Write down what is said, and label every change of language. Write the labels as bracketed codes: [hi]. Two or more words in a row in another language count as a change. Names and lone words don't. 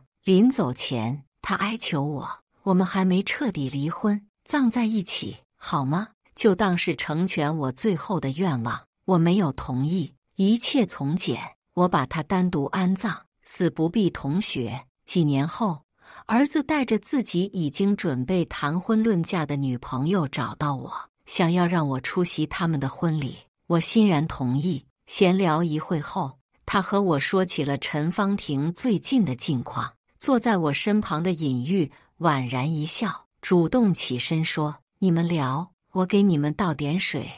[zh] 臨走前，他哀求我們還沒徹底離婚，葬在一起好嗎？就當是成全我最後的願望。我沒有同意，一切從簡。我把他單獨安葬，死不避同學。幾年後，兒子帶着自己已經準備談婚論嫁的女朋友找到我，想要讓我出席他們的婚禮。我欣然同意。閒聊一會後，他和我說起了陳芳婷最近的近況。坐在我身旁的尹玉宛然一笑，主動起身說：“你們聊，我給你們倒點水。”